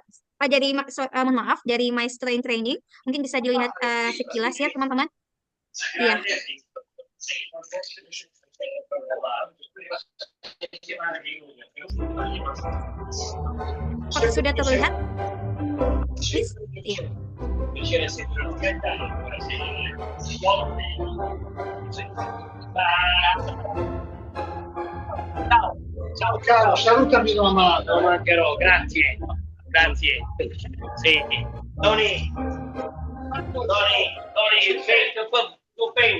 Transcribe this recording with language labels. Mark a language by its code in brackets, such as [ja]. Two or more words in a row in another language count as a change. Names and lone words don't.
[id] Mohon maaf, dari Maestro in Training. Mungkin bisa dilihat sekilas ya, teman-teman. Iya. Apakah sudah terlihat? Please? Iya. [it] Ciao caro, salutami tua mamma. Non mancherò, grazie. Grazie. Sì. Tony, paint, tu paint.